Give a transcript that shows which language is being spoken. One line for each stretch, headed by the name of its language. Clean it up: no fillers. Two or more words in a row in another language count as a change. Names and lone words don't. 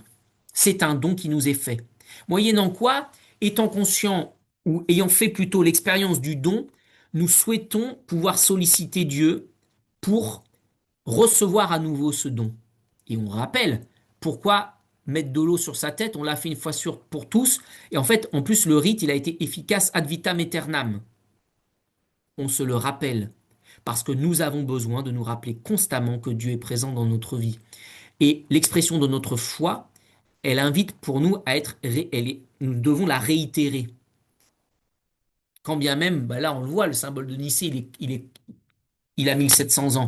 French: C'est un don qui nous est fait. Moyennant quoi, étant conscient ou ayant fait plutôt l'expérience du don, nous souhaitons pouvoir solliciter Dieu pour recevoir à nouveau ce don. Et on rappelle pourquoi mettre de l'eau sur sa tête, on l'a fait une fois pour tous, et en fait, en plus, le rite, il a été efficace
Latin: ad vitam aeternam.
French: On se le rappelle, parce que nous avons besoin de nous rappeler constamment que Dieu est présent dans notre vie. Et l'expression de notre foi, elle invite pour nous à être, nous devons la réitérer. Quand bien même, bah là on le voit, le symbole de Nicée, il a 1700 ans.